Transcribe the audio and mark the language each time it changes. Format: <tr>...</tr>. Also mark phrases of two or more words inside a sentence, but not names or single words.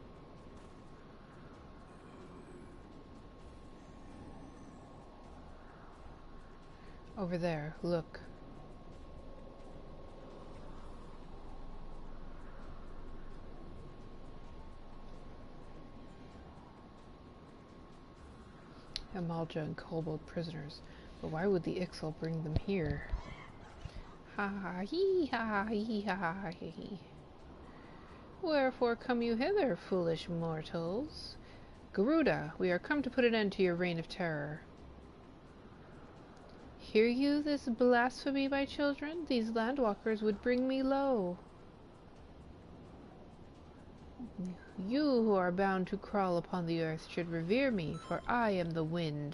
<en>Over there, look. Amalja and Kobold prisoners. But why would the Ixal bring them here? Ha ha hee ha hee ha hee. Wherefore come you hither, foolish mortals? Garuda, we are come to put an end to your reign of terror. Hear you this blasphemy, my children? These landwalkers would bring me low. You who are bound to crawl upon the earth should revere me, for I am the wind.</en>